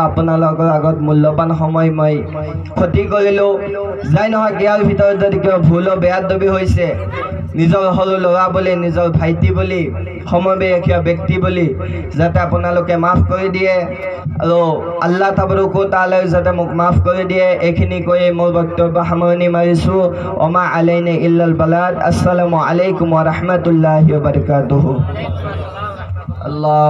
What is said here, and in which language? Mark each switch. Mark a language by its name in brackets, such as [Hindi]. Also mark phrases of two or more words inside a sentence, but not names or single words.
[Assamese] আপোনালোকৰ আগত মূল্যৱান সময় মই ক্ষতি কৰিলোঁ যাই নহওক ইয়াৰ ভিতৰত যদি কিবা ভুল বেয়া দবি হৈছে নিজৰ সৰু ল'ৰা বুলি নিজৰ ভাইটি বুলি সমবয়সীয় ব্যক্তি বুলি যাতে আপোনালোকে মাফ কৰি দিয়ে আৰু আল্লাহ তাবাৰকা তাআলাই যাতে মোক মাফ কৰি দিয়ে এইখিনি কৈ মোৰ বক্তব্য সামৰণি মাৰিছোঁ [Arabic] وما علينا إلا البلاغ السلام عليكم ورحمة الله وبركاته [Assamese] আল্লাহ